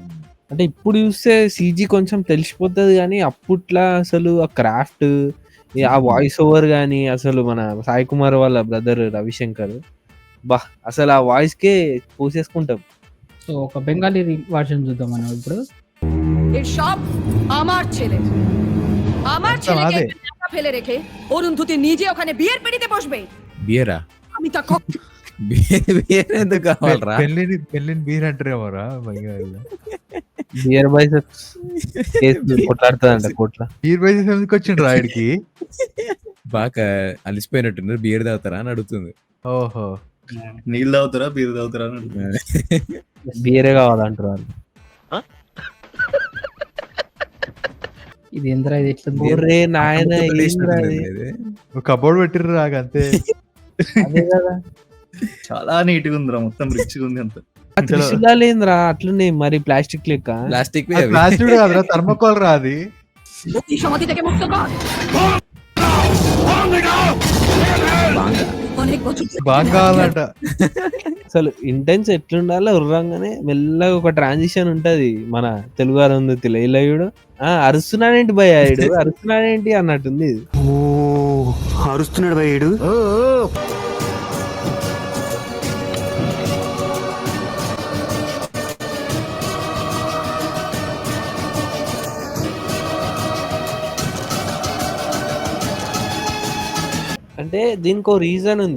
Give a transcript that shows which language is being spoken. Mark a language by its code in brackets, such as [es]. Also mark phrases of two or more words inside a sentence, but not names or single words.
[te] అంటే ఇప్పుడు చూస్తే సీజీ కొంచెం తెలిసిపోతుంది, కానీ అప్పట్లో అసలు ఆ క్రాఫ్ట్, ఆ [en] voice over [te] కానీ అసలు మన సాయి కుమార్ వాళ్ళ బ్రదర్ రవిశంకర్, బా అసలు ఆ వాయిస్ కే పూసేసుకుంటాం. సో ఒక బెంగాలీ వర్షన్ చూద్దాం మనం ఇప్పుడు. [bn] এই সব আমার ছেলে, আমার ছেলেকে একা ফেলে রেখে অরুন্ধতি নিজে ওখানে বিয়ের পিড়িতে বসবে। [te] బియరా? [bn] আমি তা কখনো [te] బియర్ ఎందుకు కావాలరా? పెళ్ళిని బీర్ అంటారేమోరా. బియర్ బైసెప్స్ కొట్లాడుతుందంట కోట్ల. బీర్ బైసెస్ ఎందుకు వచ్చిండ్రు రాయుడికి? బాగా అలిసిపోయినట్టున్నారు, బియర్ తాగుతారా అని అడుగుతుంది. ఓహో, నీళ్ళు తాగుతారా బీర్ తాగుతారా అని అడుగుతున్నా. బియరే కావాలంటారు వాళ్ళు. ఇది ఎంతరా, ఇది ఎట్లా ఉంది? ఒరే నాయన, ఏందిరా ఇది? కబోర్డ్ పెట్టిర్రు రాక అంతే. అదే కదా, చాలా నీట్ గా ఉందిరా, మొత్తం రిచ్ గా ఉంది. అంత ఆ త్రిశూలాలేంద్రా అట్లనే మరి ప్లాస్టిక్ లెక్క. ప్లాస్టిక్ ప్లాస్టిక్ కాదురా, థర్మోకాల్ రా అది. [bn] মুক্তি সমাধি থেকে মুক্ত কর। অনেক বছর [te] బాగా కావాలంట. అసలు ఇంటెన్స్ ఎట్లుండాలో ఉర్రంగానే మెల్లగా ఒక ట్రాన్సిషన్ ఉంటది మన తెలుగు అరుంధతిలో. ఇలా చూడు, అరుస్తున్నాడేంటి భయ్యాడు, అరుస్తున్నాడేంటి అన్నట్టుంది ఇది. అరుస్తున్నాడు భయ్యుడు. అంటే దీనికి ఒక రీజన్ ఉంది.